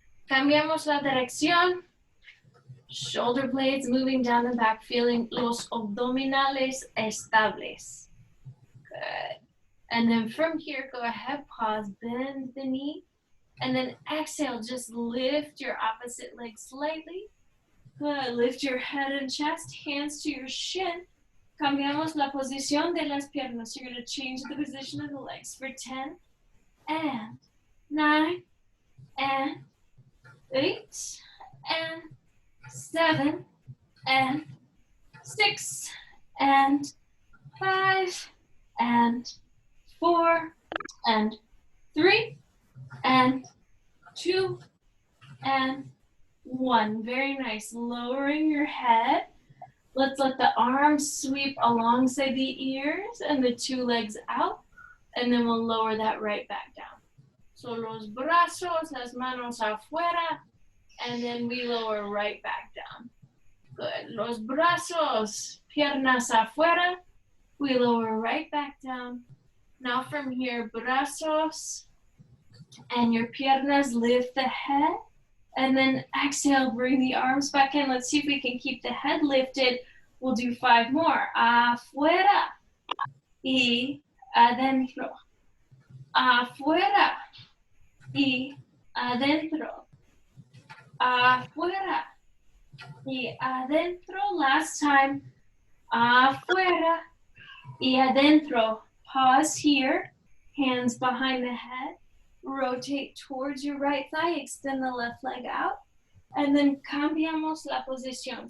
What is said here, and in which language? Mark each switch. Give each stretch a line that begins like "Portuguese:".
Spanish: Cambiamos la dirección,
English: shoulder blades moving down the back, feeling
Spanish: los abdominales estables.
English: Good. And then from here, go ahead, pause, bend the knee, and then exhale, just lift your opposite leg slightly. Good. Lift your head and chest, hands to your shin.
Spanish: Cambiamos la posición de las piernas.
English: You're going to change the position of the legs for 10 and 9 and 8 and 7 and 6 and 5 and 4 and 3 and 2 and 1. Very nice. Lowering your head. Let's let the arms sweep alongside the ears and the 2 legs out. And then we'll lower that right back down. So
Spanish: los brazos, las manos afuera.
English: And then we lower right back down. Good.
Spanish: Los brazos, piernas afuera.
English: We lower right back down. Now from here, brazos and your piernas lift the head. And then exhale, bring the arms back in. Let's see if we can keep the head lifted. We'll do 5 more.
Spanish: Afuera y adentro. Afuera y adentro. Afuera y adentro.
English: Last time.
Spanish: Afuera y adentro.
English: Pause here. Hands behind the head. Rotate towards your right thigh. Extend the left leg out. And then
Spanish: cambiamos la posición.